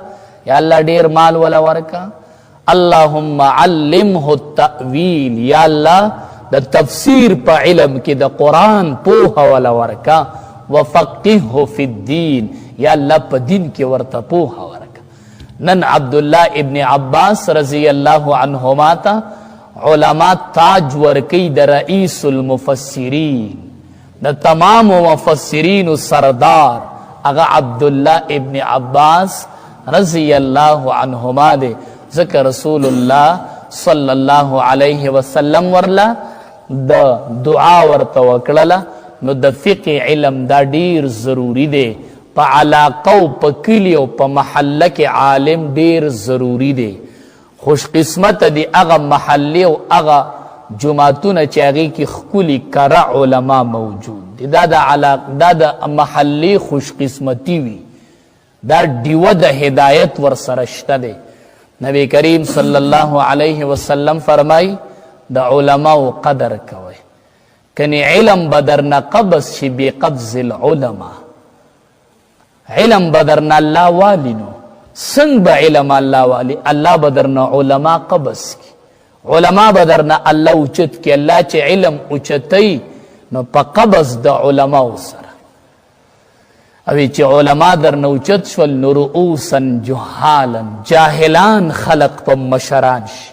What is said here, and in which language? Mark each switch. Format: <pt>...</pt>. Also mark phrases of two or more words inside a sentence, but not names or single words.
<ps>یا الله ډیر مال ولا ورکا،</ps> <ar>اللهم علمه التأویل،</ar> <ps>یا الله د تفسیر په علم کې د قرآن پوهه ولا ورکا،</ps> <ar>وفقهه فی الدین،</ar> <ps>یا الله په دین کې ورته پوهه ورکا. نن عبدالله ابن عباس</ps> <ar>رضی اللہ عنہما</ar> <ps>تا علماء تاج ورکی د</ps> <ar>رئیس المفسرین،</ar> <ps>د تمام مفسرین سردار اغا عبداللہ ابن عباس</ps> <ar>رضی اللہ عنہما</ar> <ps>دے. ذکر رسول اللہ</ps> <ar>صلی اللہ علیہ وسلم</ar> <ps>ورلا د دعا ورته وکړله. نو د فقه علم دا ډیر ضروری دی. په علاقه او په کلی او په محله کې عالم ډیر ضروری دی. خوش قسمت دی هغه محلې او هغه جماعتونه چې هغې کې ښکلي کره علما موجود دی. دا د محلې خوش قسمتی وي. دا ډیوه د هدایت ورسره شته دی. نبی کریم</ps> <ar>صلی الله علیه وسلم</ar> <ps>فرمای د علماو قدر کوئ، کنی علم بدرنا قبض شي</ps> <ar>بقبض العلماء.</ar> <ps>علم بدرنا الله والی نو څنګه به علم الله والی؟ الله بدرنا علما قبض کی، علما بدرنا الله اوچت کی. الله چې علم اوچتی نو په قبض د علماو سره. اوی چې علما درنه اوچت شول نو</ps> <ar>رؤوسا جهالا،</ar> <ps>جاهلان خلق په مشران شي.</ps>